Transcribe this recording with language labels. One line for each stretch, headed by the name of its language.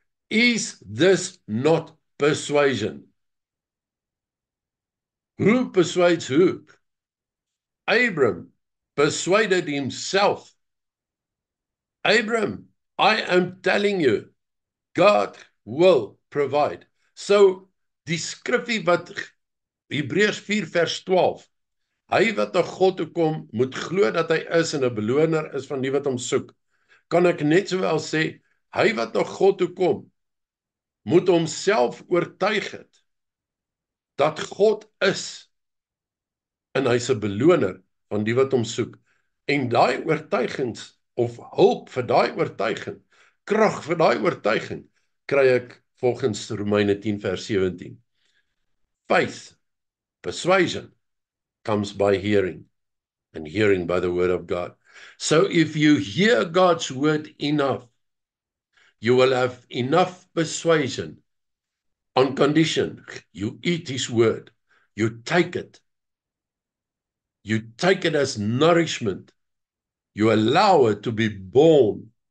English: Is this not persuasion? Who persuades who? Abram persuaded himself. Abram, I am telling you, God will provide.
Afrikaans: So, die skrifgie wat Hebreërs 4 vers 12, hy wat na God toe kom, moet glo dat hy is en 'n beloner is van die wat hom soek. Kan ek net sowel sê, hy wat na God toe kom, moet homself oortuig het dat God is en hy's 'n beloner van die wat hom soek. En daai oortuigings of hulp vir daai oortuiging, krag vir daai oortuiging, kry ek volgens Romeine 10 vers 17.
English: Faith, persuasion, comes by hearing, and hearing by the word of God. So if you hear God's word enough, you will have enough persuasion on condition you eat his word, you take it as nourishment, you allow it to be born,